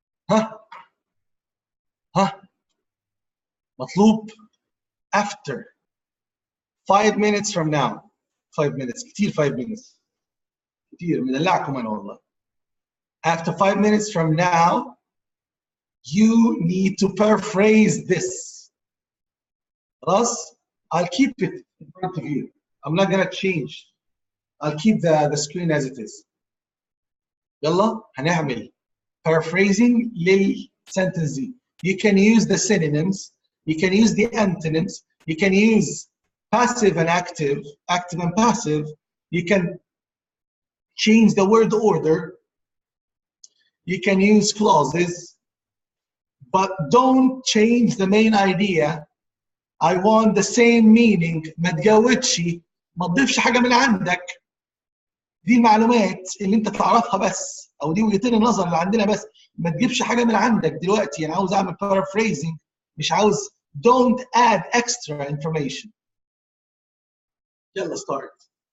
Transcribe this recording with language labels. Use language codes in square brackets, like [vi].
[ar] ها ها مطلوب [en] after 5 minutes from now. 5 minutes [ar] كتير 5 minutes كتير مدلعكم انا والله. [en] After 5 minutes from now you need to paraphrase this. خلاص I'll keep it in front of you. I'm not gonna change. I'll keep the screen as it is. [ar] يلا هنعمل paraphrasing للسنتنس دي. [en] You can use the synonyms, you can use the antonyms, you can use passive and active, active and passive, you can change the word order, you can use clauses, but don't change the main idea. I want the same meaning. [ar] ما تجودش، ما تضيفش حاجة من عندك. دي المعلومات اللي انت تعرفها بس، او دي وجهتين النظر اللي عندنا بس. ما تجيبش حاجه من عندك دلوقتي. انا عاوز اعمل paraphrasing، مش عاوز. [en] don't add extra information. يلا start.